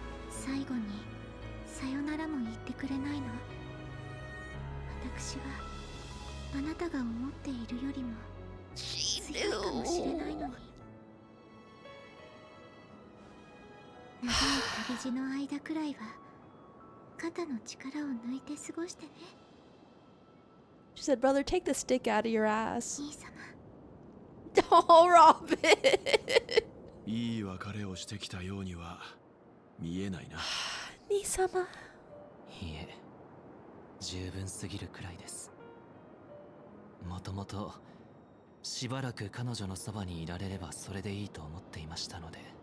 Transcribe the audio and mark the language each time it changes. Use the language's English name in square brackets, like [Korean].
[Japanese] 最後にさよならも言ってくれないの？私はあなたが思っているよりも強いかもしれないのに。長い旅路の間くらいは肩の力を抜いて過ごしてね。 [English] She said, brother, take the stick out of your ass. [Japanese] 兄様。 [English] Oh, Robin! [Japanese] いい別れをしてきたようには見えないな。兄様。いいえ、十分すぎるくらいです。もともとしばらく彼女のそばにいられればそれでいいと思っていましたので。